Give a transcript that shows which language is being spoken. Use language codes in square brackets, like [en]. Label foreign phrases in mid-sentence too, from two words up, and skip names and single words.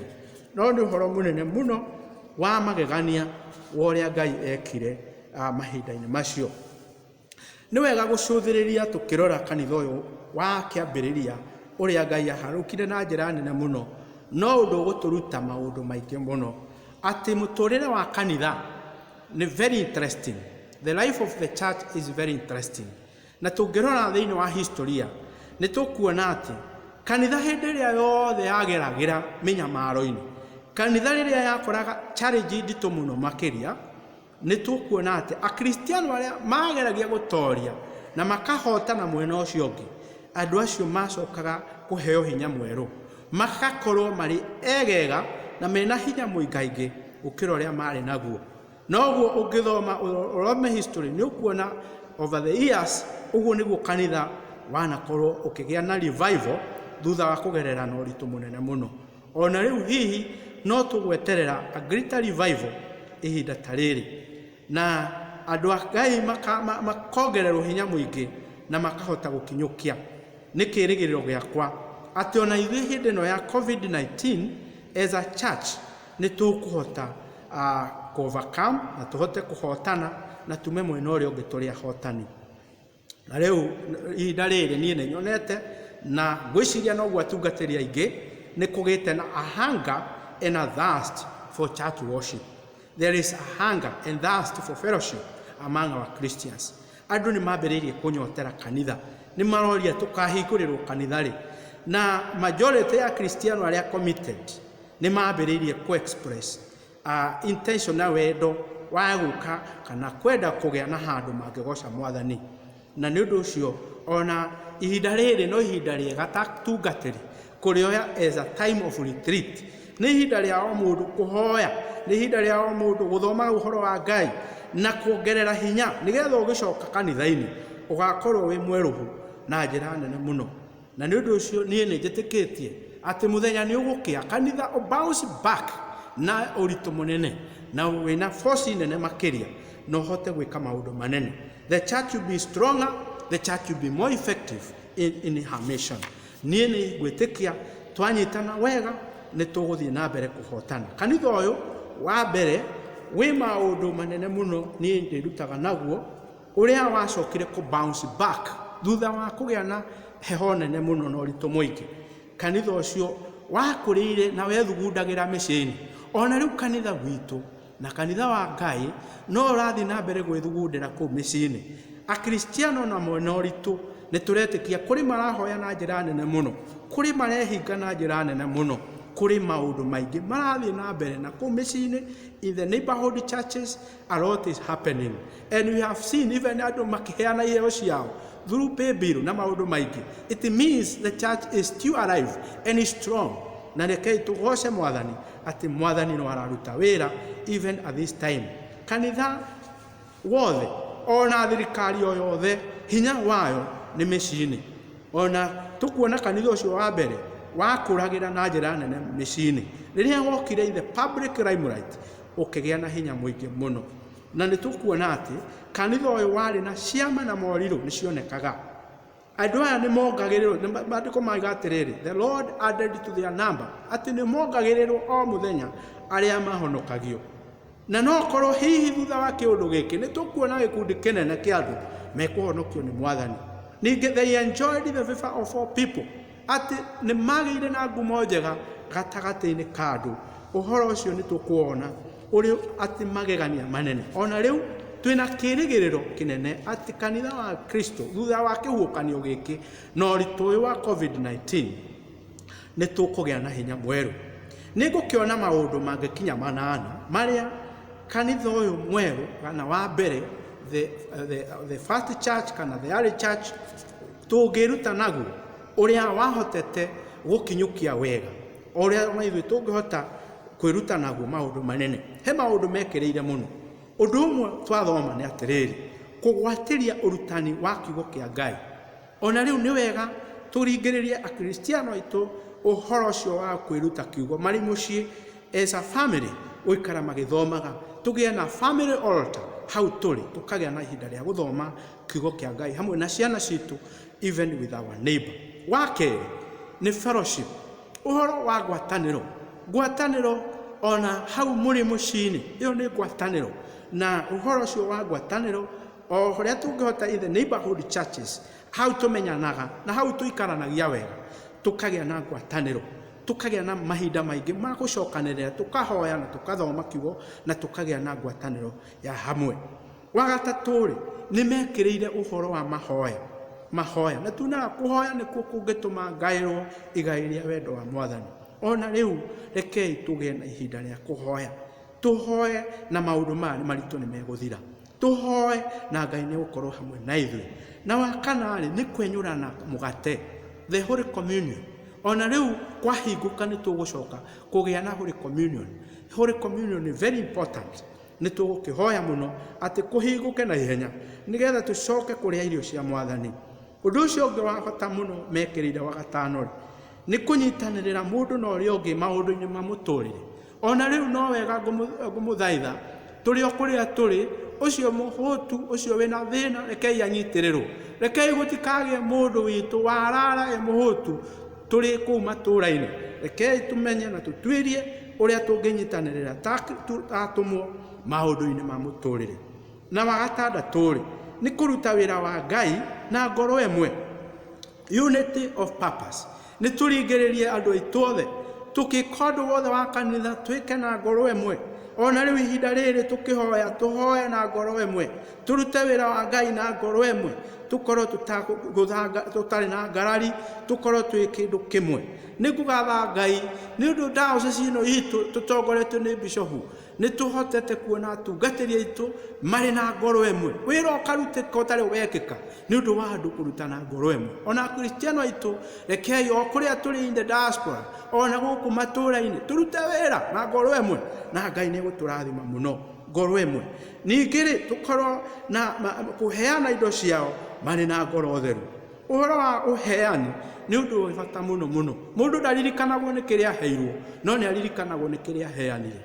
[ki] No nĩ ũhoro mũnene mũno wa magegania wa ũrĩa Ngai ekire mahinda-inĩ macio. Nĩ wega gũcũthĩrĩria tũkĩrora kanitha ũyũ wa kĩambĩrĩria ũrĩa Ngai aharũkire na njĩra nene mũno, no ũndũ gũtũruta maũndũ maingĩ mũno. Atĩ mũtũrĩre wa kanitha nĩ [en] very interesting. The life of the church is very interesting. [ki] Na tũngĩrora thĩinĩ wa historia nĩ tũkuona atĩ kanitha hĩndĩ ĩrĩa yothe yageragĩra mĩnyamaro-inĩ, kanitha rĩrĩa yakoraga challenge nditũ mũno makĩria, nĩ tũkuona atĩ akristiano arĩa mageragia gũtoria na makahotana mwena ũcio ũngĩ, andũ acio macokaga kũheo hinya mwerũ, magakorwo marĩ egega na mena hinya mũingaingĩ gũkĩra ũrĩa marĩ naguo. Noguo ũngĩthoma ũrome history nĩ ũkuona [en] over the years [ki] ũguo nĩguo kanitha wanakorwo ũkĩgĩa na revival thutha wa kũgerera na ũritũ mũnene mũno. Ona rĩu hihi no tũgweterera [en] a greater revival [ki] ihinda ta rĩrĩ, na andũ a Ngai makongererwo hinya mũingĩ na makahota gũkinyũkia. Nĩ kĩĩrĩgĩrĩro gĩakwa atĩ ona ithuĩ hĩndĩ ĩno ya COVID-19 [en] as a church [ki] nĩ tũkũhota overcome na tũhote kũhotana na tume mwena ũrĩa ũngĩ tũrĩ ahotani. Na rĩu ihinda rĩrĩ niĩ nĩ nyonete na ngwĩciria noguo atungatĩri aingĩ nĩ kũgĩte na [en] a hunger and a thirst for church worship. There is a hunger and thirst for fellowship among our Christians. [ki] Andũ nĩ mambĩrĩirie kũnyotera kanitha, nĩ maroria tũkahingũrĩrwo kanitha rĩ, na majority ya Kristiano arĩa committed nĩ mambĩrĩirie [en] ku-express intention [ki] na wendo wa gũka kana kwenda kũgĩa na handũ mangĩgoca Mwathani. Na nĩ ũndũ ũcio ona ihinda rĩrĩ no ihinda rĩega ta tungatĩri kũrĩoya [en] as a time of retreat. [ki] Nĩ ihinda rĩa o mũndũ kũhoya, nĩ ihinda rĩa o mũndũ gũthoma ũhoro wa Ngai na kuongerera hinya nĩgetha ũgĩcoka kanitha-inĩ ũgakorwo wĩ mwerũhu na njĩra nene mũno. Na nĩ ũndũ ũcio niĩ nĩ njĩtĩkĩtie atĩ mũthenya nĩ ũgũkĩa kanitha [en] bounce back [ki] na ũritũ mũnene na wĩna force nene makĩria no hote gwĩka maũndũ manene. [en] The church will be stronger, the church will be more effective in her mission. [ki] Niĩ nĩ gwĩtĩkia twanyitana wega nĩ tũgũthiĩ na mbere kũhotana. Kanitha ũyũ wa mbere wĩ maũndũ manene mũno niĩ ndĩrutaga naguo ũrĩa wacokire ku [en] bounce back [ki] thutha wa kũgĩa na heho nene mũno na ũritũ mũingĩ. Kanitha ũcio wakũrĩire na wethugundagĩra mĩciĩ-inĩ. Ona rĩu kanitha witũ na kanitha wa Ngai no ũrathiĩ na mbere gwĩthugundĩra kũu mĩciĩ-inĩ. Akristiano na mwena ũritũ nĩ tũretĩkia kũrĩ marahoya na njĩra nene mũno, kũrĩ marehinga na njĩra nene mũno, kũrĩ maũndũ maingĩ marathiĩ na mbere na kũu mĩciĩ-inĩ. [en] In the neighborhood churches a lot is happening, and we have seen even [ki] andũ makĩheana iheo ciao [en] through pay bill [ki] na maũndũ maingĩ. [en] It means the church is still alive and is strong. [ki] Na rekei tũgoce Mwathani atĩ Mwathani no araruta wĩra [en] even at this time. [ki] Kanitha wothe ona thirikari o yothe hinya wayo nĩ mĩciĩ-inĩ. Ona tũkuona kanitha ũcio wa mbere wakũragĩra na njĩra nene mĩciĩ-inĩ, rĩrĩa wokire [en] the public limelight [ki] ũkĩgĩa na hinya mũingĩ mũno. Na nĩ tũkuona atĩ kanitha ũyũ warĩ na ciama na morirũ nĩ cionekaga. Andũ aya nĩ mongagĩrĩrwo, maandĩko mauga atĩrĩrĩ, [en] the Lord added to their number, [ki] atĩ nĩ mongagĩrĩrwo o mũthenya arĩa mahonokagio. Na no korwo hihi thutha wa kĩũndũ gĩkĩ nĩ tũkuona gĩkundi kĩnene kĩa andũ mekũhonokio nĩ Mwathani. [en] Ningĩ they enjoyed the favor of all people, [ki] atĩ nĩ magĩire na ngumo njega gatagatĩ-inĩ ka andũ. Ũhoro ũcio nĩ tũkuona ũrĩ atĩ magegania manene. Ona rĩu twĩna kĩĩrĩgĩrĩro kĩnene atĩ kanitha wa Kristo thutha wa kĩhuhũkanio gĩkĩ na ũritũ ũyũ wa COVID-19 nĩ tũkũgĩa na hinya mwerũ. Nĩ ngũkĩona maũndũ mangĩkinya 8 marĩa kanitha ũyũ mwerũ kana wa mbere [en] the first church [ki] kana [en] the early church [ki] tũngĩruta naguo ũrĩa wahotete gũkinyũkia wega, ũrĩa ithuĩ tũngĩhota kwĩruta naguo maũndũ manene. He maũndũ mekĩrĩire mũno. Ũndũ ũmwe twathoma nĩ atĩrĩrĩ, kũgwatĩria ũrutani wa kiugo kĩa Ngai ona riu ni wega turingiririe akristiano itu uhoro cio wa kwiruta kiugo mari mucii [en] as a family [ki] uikara magithomaga tugie na [en] family altar [ki] hau turi tukagia na ihinda ria guthoma kiugo kia Ngai hamwe na ciana citu [en] even with our neighbor. [ki] Wake ni fellowship, uhoro wa gwataniro ona hau muri mucini iyo ni gwataniro na uhoro cio wa gwataniro o horia tungihota [en] in the neighborhood churches [ki] hau tumenyanaga na hau tuikaranagia wega tukagia na gwataniro tukagia na mahinda maingi ma gucokanirira tukahoya na tukathoma kiugo na tukagia na gwataniro ya hamwe. Wagataturi ni mekiriire uhoro wa mahoya na tunaga kuhoya ni kungituma ngairwo igairia wendo wa Mwathani. Ona riu rekei tugie na ihinda ria kuhoya, tuhoye na maundu mari maritu ni meguthira, tuhoye na Ngai ni gukorwo hamwe na ithui. Na wakana ni kwenyurana mugate, [en] the Holy Communion. [ki] Ona riu kwahinguka ni tugucoka kugia na [en] Holy Communion. Holy Communion is very important. [ki] Ni tugukihoya muno ati kuhinguke na ihenya nigetha tucoke kuria irio cia Mwathani. Undu ucio ungi wa bata muno mekirire wagatano ni kunyitanirira mundu na uria ungi maundu-ini ma muturire. Ona riu no wega ngumuthaitha turi o kuria turi ucio muhutu ucio wina thina rekei anyitirirwo, rekei gutikagie mundu witu warara muhutu turi ku matura-ini, rekei tumenye na tutwirie uria tunginyitanirira tatumwo maundu-ini ma muturire. Na wagatandaturi ni kuruta wira wa Ngai na ngoro emwe, [en] unity of purpose. [ki] Ni turingiririe andu aitu othe tukikondu wothe wa kanitha twike na ngoro emwe. Ona riu ihinda riri tukihoya tuhoye na ngoro emwe, turute wira wa Ngai na ngoro emwe, tukorwo tutari na ngarari, tukorwo twi kindu kimwe. Ni kugatha Ngai ni undu diocese ino itu tutongoretio ni bishopu ni tuhotete kuona atungatiria itu mari na ngoro emwe. Wira ukarutika utari wekika ni undu wa andu kuruta na ngoro emwe. Ona kristiano itu rekei o kuria turi [en] in the diaspora [ki] ona guku matura-ini turute wira na ngoro emwe na Ngai ni guturathima muno ngoro emwe. Ningiri tukorwo na kuheana indo ciao mari na ngoro theru. Uhoro wa uheani ni undu wa bata muno mundu ndaririkanagwo ni kiria heirwo no ni aririkanagwo ni kiria heanire.